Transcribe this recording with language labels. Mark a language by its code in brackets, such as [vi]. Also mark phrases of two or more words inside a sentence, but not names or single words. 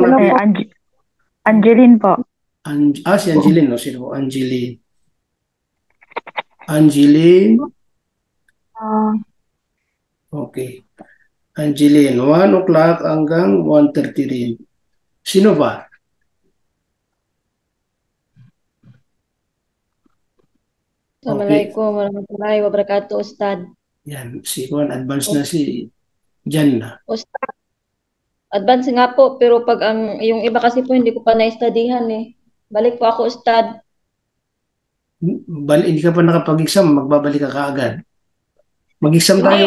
[tl] Angeline po. si Angeline, no? Sino po? Angeline. Okay. Angeline, 1 o'clock hanggang 1:30 rin. Sino ba? [ar] السلام عليكم ورحمة الله وبركاته, [tl] Ustad. Yan, si Juan, advance na si Jan na. Ustad, advance nga po, pero pag yung iba kasi po hindi ko pa na-studyhan eh. Balik po ako, Ustad. Hindi ka pa nakapag-exam, magbabalik ka kaagad. Mag-exam tayo.